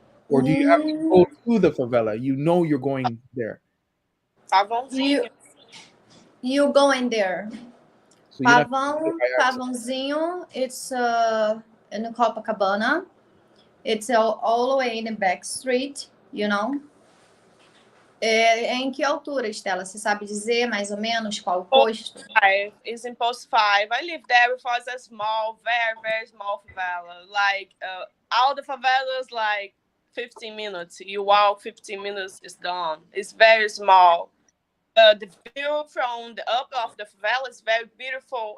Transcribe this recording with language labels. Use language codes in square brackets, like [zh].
[en] Or do you have to go to the favela? You know you're going there, Pavãozinho. You go in there. so you're not by accident. Pavãozinho, it's in Copacabana. It's all the way in the back street, you know. [pt] Em que altura, Estela? Você sabe dizer mais ou menos qual posto? [en] 5. It's in post 5. I live there before. It's a small, very, very small favela. Like all the favelas, like 15 minutes. You walk 15 minutes, it's done. It's very small. The view from the up of the favela is very beautiful.